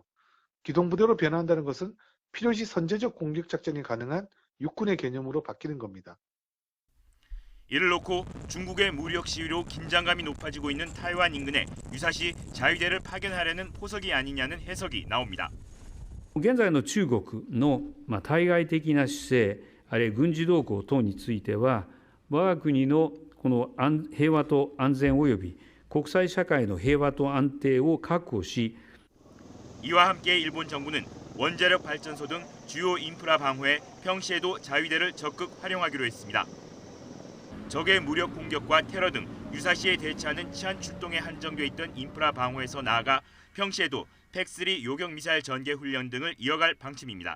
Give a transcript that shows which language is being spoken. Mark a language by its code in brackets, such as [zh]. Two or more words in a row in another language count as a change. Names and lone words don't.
[ko] 기동부대로 변화한다는 것은 필요시 선제적 공격 작전이 가능한 육군의 개념으로 바뀌는 겁니다. 이를 놓고 중국의 무력 시위로 긴장감이 높아지고 있는 타이완 인근에 유사시 자위대를 파견하려는 포석이 아니냐는 해석이 나옵니다. [ja] 現在の中国の対外的な姿勢、あるいは軍事動向等については、我が国のここの平和と安全及び国際社会の平和と安定を確保し [ko] 이와 함께 일본 정부는 원자력 발전소 등 주요 인프라 방어에 평시에도 자위대를 적극 활용하기로 했습니다. 적의 무력 공격과 테러 등 유사시에 대처하는 치안 출동에 한정돼 있던 인프라 방어에서 나아가 평시에도 팩3 요격 미사일 전개 훈련 등을 이어갈 방침입니다.